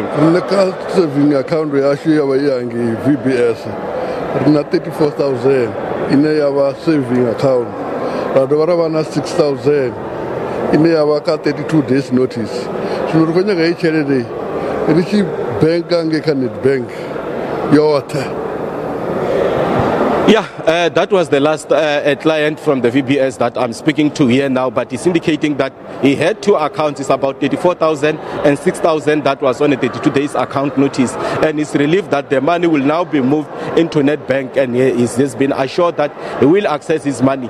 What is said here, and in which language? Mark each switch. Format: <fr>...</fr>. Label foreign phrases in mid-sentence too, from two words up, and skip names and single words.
<ve>Nne ka</ve> <en>saving account</en> <ve>yashu ya vha yangi VBS ri na 34,000 ine ya vha</ve> <en>saving account</en> <ve>ra dovha ra vha na 6000 ine ya vha ka 32</ve> <en>days notice.</en> <ve>Zwino ri khou nyaga hei tshelede ri tshi banka nge kha Nedbank yoṱhe.</ve> <en>Yeah, that was the last client from the VBS that I'm speaking to here now, but he's indicating that he had two accounts. It's about 34,000 and 6,000 that was on a 32 days account notice, and he's relieved that the money will now be moved into Nedbank, and he's just been assured that he will access his money.</en>